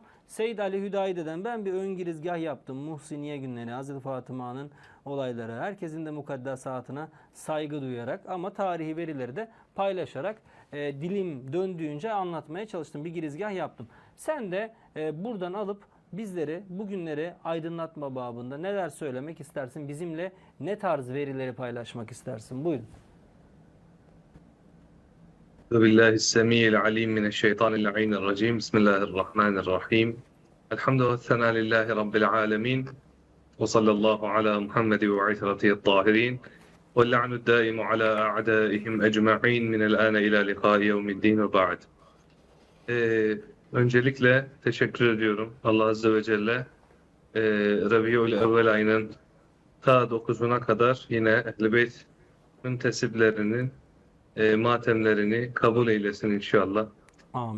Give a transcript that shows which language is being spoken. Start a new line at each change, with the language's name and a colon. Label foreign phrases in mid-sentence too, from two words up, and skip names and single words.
Turkish: Seyyid Ali Hüdayide'den ben bir ön girizgah yaptım. Muhsiniye günleri, Hazreti Fatıma'nın olayları, herkesin de mukaddesatına saygı duyarak ama tarihi verileri de paylaşarak dilim döndüğünce anlatmaya çalıştım. Bir girizgah yaptım. Sen de buradan alıp bizleri, bugünleri aydınlatma babında neler söylemek istersin? Bizimle ne tarz verileri paylaşmak istersin? Buyurun.
Arabic: بالله السميع العليم من الشيطان اللعين الرجيم بسم الله الرحمن الرحيم الحمد والثناء لله رب العالمين وصلى الله على محمد وعترته الطاهرين واللعن الدائم على أعدائهم أجمعين من الآن إلى لقاء يوم الدين وبعد.
Turkish: Öncelikle teşekkür ediyorum. Allah
Arabic: عز وجل
Turkish: Rabiul Evvel ayının ta 9'una kadar yine Ehl-i Beyt müntesiplerinin matemlerini kabul eylesin inşallah. Amin.